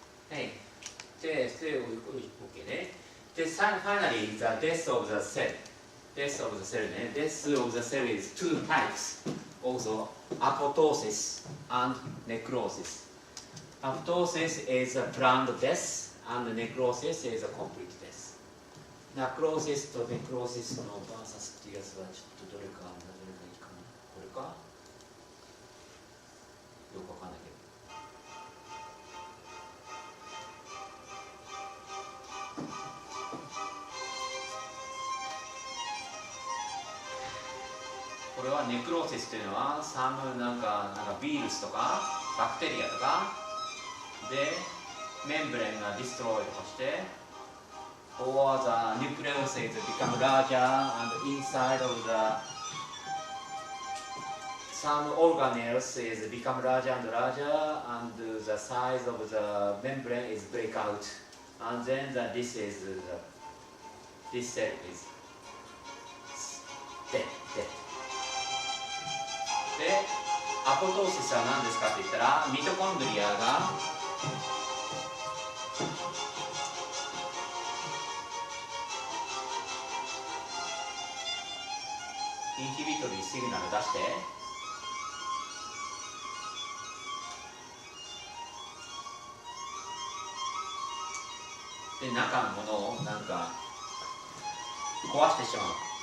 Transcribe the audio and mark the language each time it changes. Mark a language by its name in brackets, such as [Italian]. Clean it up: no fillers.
[Japanese] はい。で、 [English] OK ね。で、finally, the death of the cell. Death of the cell ね。 Death of the cell is two types. Also, apoptosis and necrosis. Apoptosis is a planned death, and necrosis is a complete death. [Japanese] Necrosis と necrosis のバーサスっていうやつはちょっとどれがいいかな。これかよくわかんないけど。これはネクローシスというのはなんかウイルスとかバクテリアとかでメンブレンがディストロイとかして [English] or the nucleus is become larger and inside of the some organelles is become larger and larger and the size of the membrane is break out and then this cell is dead. [Japanese] で、アポトーシスは何ですかって言ったら、ミトコンドリアがインヒビトリーシグナル出してで、中のものをなんか壊してしまう。